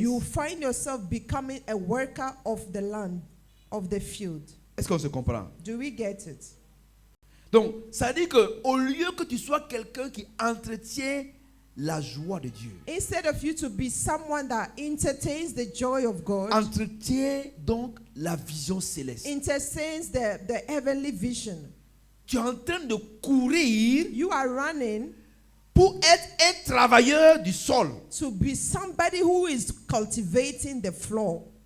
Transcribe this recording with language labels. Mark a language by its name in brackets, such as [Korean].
[English] you find yourself becoming a worker of the land, of the field. [French] Est-ce qu'on se comprend? [English] Do we get it? [French] Donc, ça dit que au lieu que tu sois quelqu'un qui entretient la joie de Dieu, [English] Instead of you to be someone that entertains the joy of God, [French] entretient donc la vision céleste. [English] entertains the heavenly vision, [French] Tu es en train de courir [English] you are running [French] pour être un travailleur du sol. [English] to be somebody who is cultivating the floor.